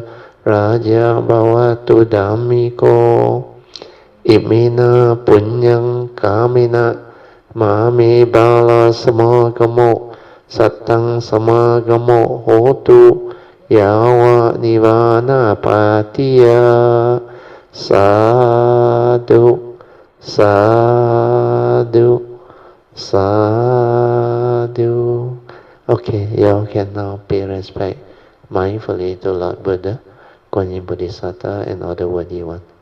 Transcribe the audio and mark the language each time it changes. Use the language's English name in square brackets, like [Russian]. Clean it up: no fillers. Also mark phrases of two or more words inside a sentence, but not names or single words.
[Pali] Raja bhavatu dhammiko Imina punyang kamina Mame bala samagamo Satang samagamo hotu Yawa nivana patiya Sadhu, sadhu, sadhu. [English] Okay, you can now pay respect mindfully to Lord Buddha, Guanyin Bodhisattva, and all the worthy ones.